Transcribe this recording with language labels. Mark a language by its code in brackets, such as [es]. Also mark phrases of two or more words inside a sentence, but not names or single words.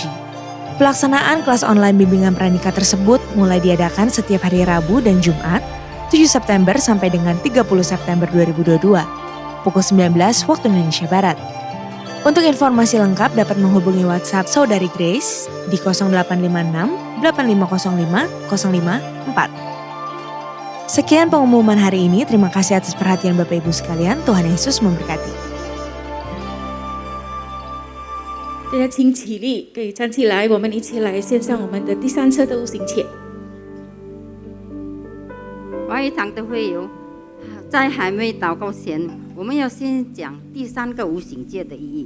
[id] Pelaksanaan kelas online bimbingan pranikah tersebut mulai diadakan setiap hari Rabu dan Jumat 7 September sampai dengan 30 September 2022 pukul 19 waktu Indonesia Barat. Untuk informasi lengkap dapat menghubungi WhatsApp Saudari Grace di 0856 8505 054. Sekian pengumuman hari ini. Terima kasih atas perhatian Bapak Ibu sekalian. Tuhan Yesus memberkati. [zh] 大家请起立，可以站起来，我们一起来献上我们的第3册的五行帖。华语堂的会友，在还没祷告前，我们要先讲第3个无形界的意义。